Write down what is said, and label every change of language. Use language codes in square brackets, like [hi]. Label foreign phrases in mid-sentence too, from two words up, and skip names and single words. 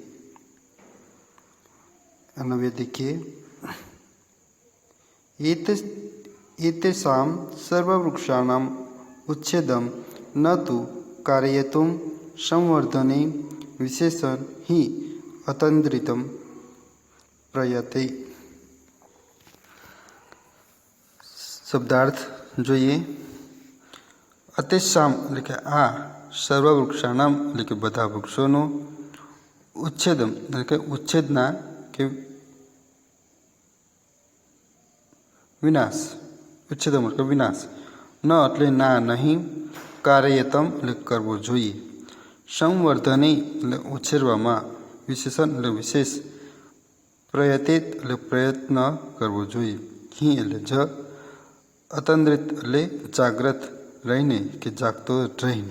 [hi] अनव्य देखिए, [sa] एतेषां सर्ववृक्षाणाम् उच्छेदं न तु कारयितुं संवर्धने विशेषण हि अतन्द्रितं प्रयते। [gu] શબ્દાર્થ જોઈએ। अतेषां એટલે કે આ સર્વવૃક્ષાણામ એટલે કે બધા વૃક્ષોનો ઉચ્છેદમ એટલે કે ઉચ્છેદના કે વિનાશ ઉચ્છેદમ એટલે વિનાશ ન એટલે ના નહીં કાર્યતમ એટલે કરવો જોઈએ સંવર્ધને એટલે ઉછેરવામાં વિશેષણ એટલે વિશેષ પ્રયતિત એટલે પ્રયત્ન કરવો જોઈએ હિ એટલે જ અતંદ્રિત એટલે જાગ્રત રહીને કે જાગતો રહીને।